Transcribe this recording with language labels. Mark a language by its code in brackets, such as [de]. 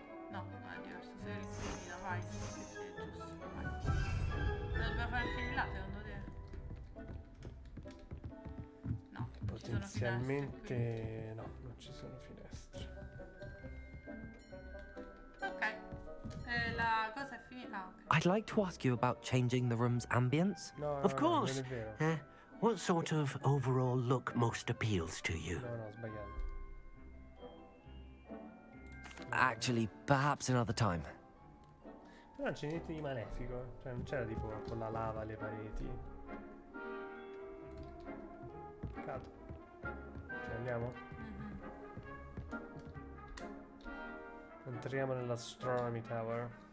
[it] No, non è diversa, sei rifinita, vai. Sì, è giusto, vai. Lo dobbiamo fare anche di là, secondo te? No, non ci sono finestre Potenzialmente no, non ci sono finestre. Ok. La cosa è finita. Ah, ok. [en] I'd like to ask you about changing the room's ambience. [it] No, [en] Of course. [it] non è vero. [en] What sort of overall look most appeals to you? [it] No, ho sbagliato. [en] Actually, perhaps another time. [it] Però non c'è niente di malefico. Cioè, non c'era tipo con la lava alle pareti. Peccato. Cioè, andiamo? Entriamo nell'Astronomy Tower.